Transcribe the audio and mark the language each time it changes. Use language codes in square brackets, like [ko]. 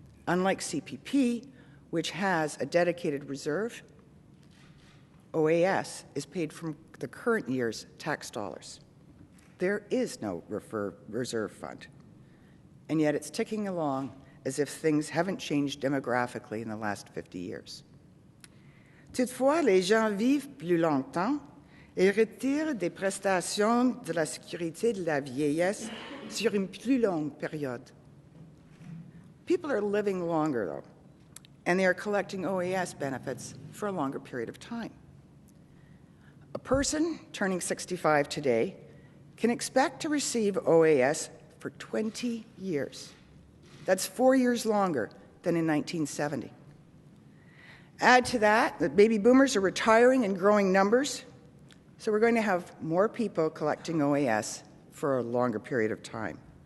[en] Unlike CPP, which has a dedicated reserve, OAS is paid from the current year's tax dollars. There is no reserve fund, and yet it's ticking along as if things haven't changed demographically in the last 50 years. [fr] Toutefois, les gens vivent plus longtemps et retirent des prestations de la sécurité de la vieillesse sur une plus longue période. [en] People are living longer, though, and they are collecting OAS benefits for a longer period of time. A person turning 65 today can expect to receive OAS for 20 years. That's 4 years longer than in 1970. Add to that baby boomers are retiring in growing numbers, so we're going to have more people collecting OAS for a longer period of time.